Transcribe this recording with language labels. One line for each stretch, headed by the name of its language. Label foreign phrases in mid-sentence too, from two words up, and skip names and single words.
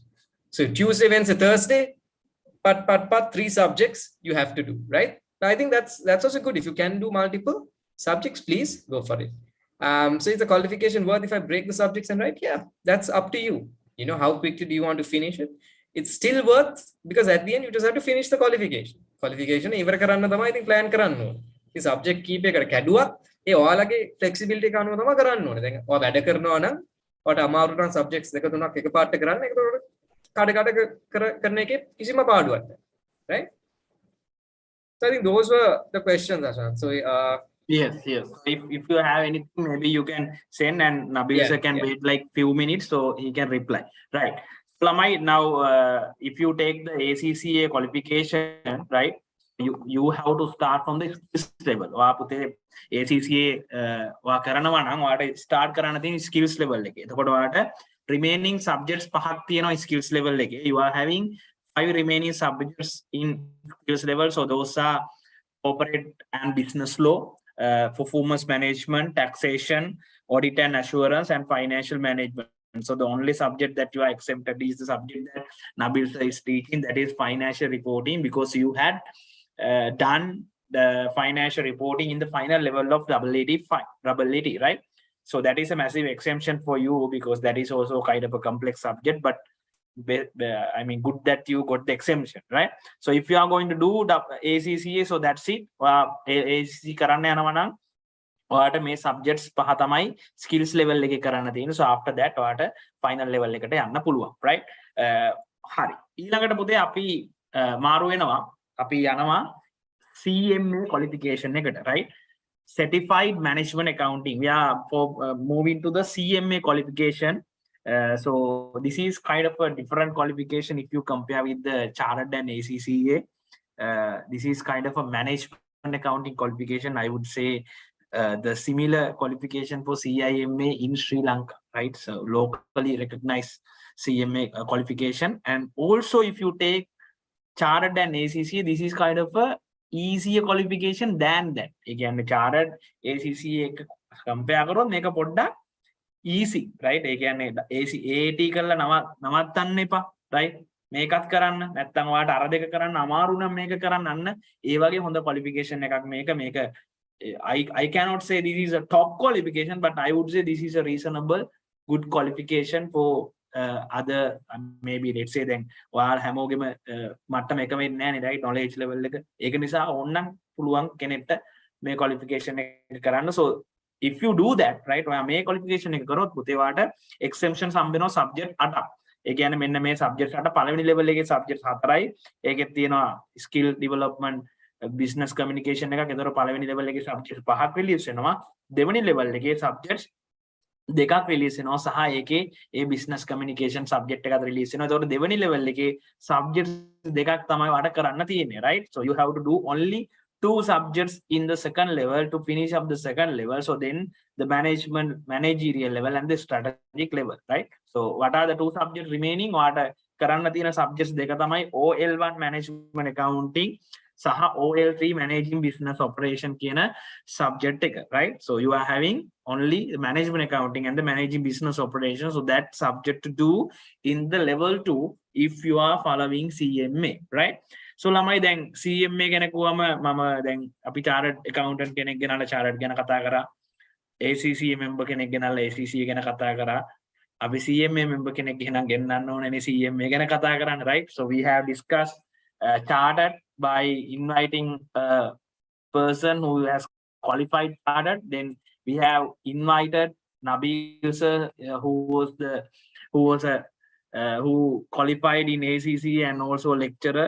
English: So Tuesday, Wednesday, Thursday, but 3 subjects you have to do, right? Now, I think that's also good. If you can do multiple subjects, please go for it. So is the qualification worth if I break the subjects and write? Yeah, that's up to you. You know, how quickly do you want to finish it? It's still worth, because at the end you just have to finish the qualification.
Sinhala: Qualification ඉවර කරන්න තමයි ඉතින් plan කරන්න ඕනේ. ඉතින්
English: subject keep
Sinhala: එකකට කැඩුවත් ඒ ඔයාලගේ flexibility එක අනුව තමයි කරන්න ඕනේ. දැන් ඔයා වැඩ කරනවා නම් ඔයාට අමාරු නම් subjects දෙක තුනක් එකපාරට කරන්න. ඒකට කඩ කරන එකේ කිසිම පාඩුවක් නැහැ.
English: Right? So I think those were the questions, Ashan. So yes. If you have anything, maybe you can send, and Nabil sir can wait like few minutes so he can reply. Right. Lamai, now if you take the ACCA qualification, right, you have to start from the skills level.
Sinhala: ACCA කරනවා නම් ඔයාට start කරන්න තියෙන
English: skills level
Sinhala: එකේ. එතකොට ඔයාට
English: remaining subjects
Sinhala: පහක් තියෙනවා
English: skills level
Sinhala: එකේ.
English: You are having 5 remaining subjects in skills level. So those are corporate and business law, performance management, taxation, audit and assurance, and financial management. So the only subject that you are exempted is the subject that Nabil sir is teaching, that is financial reporting, because you had done the financial reporting in the final level of AAT, right? So that is a massive exemption for you, because that is also kind of a complex subject, but I mean, good that you got the exemption, right? So if you are going to do the ACCA, so that's it.
Sinhala: ACCA කරන්න යනවා නම් ඔයාට මේ subjects පහ තමයි
English: skills level
Sinhala: එකේ කරන්න තියෙන්නේ.
English: So after that
Sinhala: ඔයාට
English: final level
Sinhala: එකට යන්න පුළුවන්, right? හරි. ඊළඟට පුතේ අපි මාරු වෙනවා. අපි යනවා CMA qualification එකට,
English: right? Certified Management Accounting. We are moving to the CMA qualification. So this is kind of a different qualification if you compare with the Chartered and ACCA. This is kind of a management accounting qualification. I would say the similar qualification for CIMA in Sri Lanka, right? So locally recognized CMA qualification. And also if you take Chartered and ACCA, this is kind of a easier qualification than that.
Sinhala: Again, Chartered ACCA compare කරොත් මේක පොඩ්ඩක්
English: easy, right? Again,
Sinhala: AAT කරලා නවත්තන්න එපා, right? මේකත් කරන්න. නැත්නම් ඔයාලට අර දෙක කරන්න අමාරු නම් මේක කරන්න අන්න ඒ වගේ හොඳ qualification එකක් මේක
English: I cannot say this is a top qualification, but I would say this is a reasonable good qualification for other maybe let's say then
Sinhala: ඔයාලා හැමෝගෙම මට්ටම එක වෙන්නේ නැහැ නේ,
English: right? Knowledge level
Sinhala: එක. ඒක නිසා ඕනනම් පුළුවන් කෙනෙක්ට මේ qualification එක කරන්න.
English: So if you do that, right,
Sinhala: ඔයා මේ qualification එක කරොත් පුතේ වාට exemptions හම්බ වෙනවා subject 8ක්. ඒ කියන්නේ මෙන්න මේ subject 8 පළවෙනි level එකේ subject 4යි. ඒකෙත් තියෙනවා
English: skill development, business communication
Sinhala: එකක්. ඒතර පළවෙනි level එකේ subject 5ක් release වෙනවා. දෙවෙනි level එකේ subjects 2ක් release වෙනවා සහ ඒකේ ඒ
English: business communication subject
Sinhala: එකත් release වෙනවා. ඒතකොට දෙවෙනි level එකේ subjects 2ක් තමයි වාට කරන්න තියෙන්නේ,
English: right? So you have to do only 2 subjects in the second level to finish up the second level. So then the managerial level and the strategic level, right? So what are the 2 subjects remaining?
Sinhala: What කරන්න තියෙන subjects දෙක තමයි OL1
English: management accounting
Sinhala: සහ OL3
English: managing business operation
Sinhala: කියන subject එක,
English: right? So you are having only the management accounting and the managing business operation. So that subject to do in the level 2 if you are following CMA, right?
Sinhala: So ළමයි දැන් CMA ගැන කිව්වම මම දැන් අපි
English: chartered accountant
Sinhala: කෙනෙක් ගෙනල්ලා chartered ගැන කතා කරා. ACCA member කෙනෙක් ගෙනල්ලා ACCA ගැන කතා කරා. අපි CMA member කෙනෙක් ගෙනන්න ඕනේ CMA ගැන කතා කරන්න,
English: right? So we have discussed chartered by inviting a person who has qualified chartered. Then we have invited Nabil sir, who qualified in ACCA and also a lecturer.